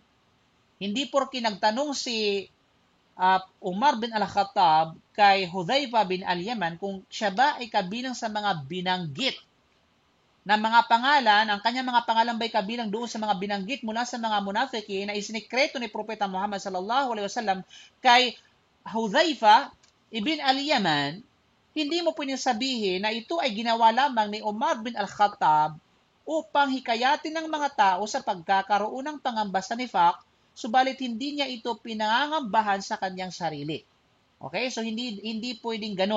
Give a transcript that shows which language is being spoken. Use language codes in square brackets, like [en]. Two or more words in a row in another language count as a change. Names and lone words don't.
[tl] Hindi porke nagtanong si Umar bin Al-Khattab kay Hudhayfa bin Al-Yaman kung siya ba ay kabilang sa mga binanggit na mga pangalan, ang kanyang mga pangalan ba ay kabilang doon sa mga binanggit mula sa mga munafikin na isinikreto ni Propeta Muhammad [ar] صلى الله عليه وسلم [tl] kay Hudhayfa ibn Al-Yaman, hindi mo pwedeng sabihin na ito ay ginawa lamang ni Umar bin Al-Khattab upang hikayatin ng mga tao sa pagkakaroon ng pangamba sa nifaq, subalit hindi niya ito pinangangambahan sa kanyang sarili. Okay? So, hindi pwedeng ganun.